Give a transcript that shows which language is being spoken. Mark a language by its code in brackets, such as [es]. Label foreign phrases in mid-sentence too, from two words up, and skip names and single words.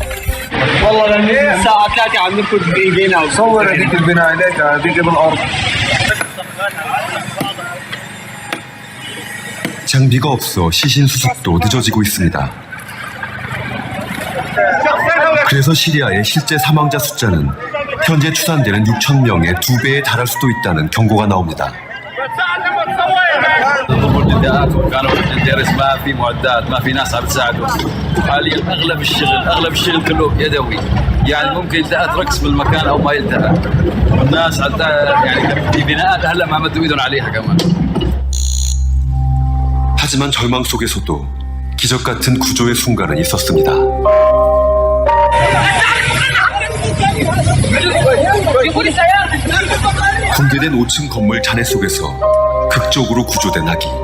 [ko] 장비가 없어 시신 수습도 늦어지고 있습니다. 그래서 시리아의 실제 사망자 숫자는 현재 추산되는 6천 명의 2배에 달할 수도 있다는 경고가 나옵니다. [ar] ضموا النداءات وكانوا بالدرس ما في معدات ما في ناس عم تساعدهم حاليا اغلب الشغل كله يدوي يعني ممكن يلتقط رقص بالمكان او ما يلتقط الناس حتى يعني في بناءات هلا ما مدوا ايدهم عليها كمان. [ko] 하지만 절망 속에서도 기적 같은 구조의 순간은 있었습니다. 붕괴된 5층 건물 잔해 속에서 극적으로 구조된 아기.